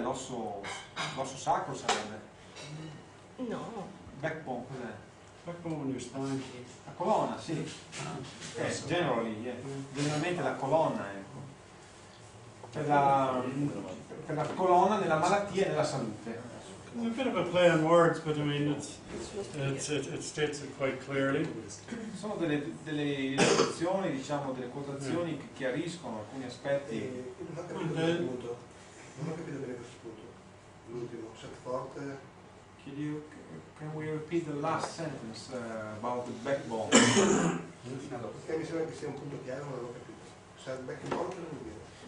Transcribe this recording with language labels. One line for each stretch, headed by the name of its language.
Italian: L'osso sacro sarebbe? No. Backbone, cos'è?
English: Backbone in your spine.
Italian: La colonna, sì. Generalmente la colonna, ecco. Per la colonna nella malattia e nella salute.
English: A bit of a play on words, but I mean it states it quite clearly.
Italian: Sono delle illustrazioni, diciamo, delle quotazioni che chiariscono alcuni aspetti.
English: And then,
Italian: Non ho capito bene questo punto. L'ultimo, set forte.
English: Can we repeat the last sentence about the backbone?
Italian: Perché mi sembra che sia un punto chiaro, non l'ho capito. Set backbone che non vuol dire.